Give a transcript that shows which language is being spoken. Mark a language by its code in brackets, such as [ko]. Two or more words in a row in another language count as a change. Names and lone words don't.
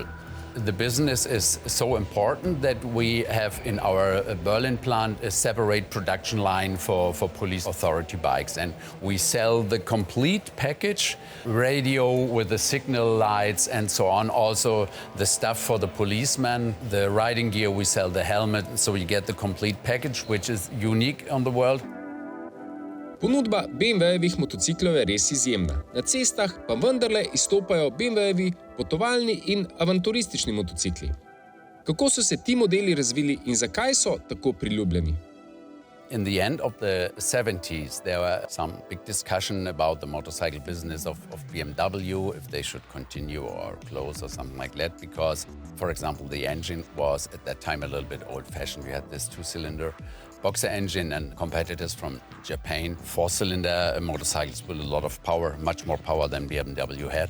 [en] The business is so important that we have in our Berlin plant a separate production line for police authority bikes. And we sell the complete package, radio with the signal lights and so on. Also the stuff for the policeman, the riding gear, we sell the helmet. So you get the complete package, which is unique on the world. [sl] Ponudba BMW-jevih motociklov je res izjemna. Na cestah pa vendarle izstopajo BMW-jevi potovalni in avanturistični motocikli. Kako so se ti modeli razvili in zakaj so tako priljubljeni? [en] In the end of the 70s, there were some big discussion about the motorcycle business of BMW, if they should continue or close or something like that, because, for example, the engine was at that time a little bit old-fashioned. We had this two-cylinder Boxer engine, and competitors from Japan, four-cylinder motorcycles with a lot of power, much more power than BMW had.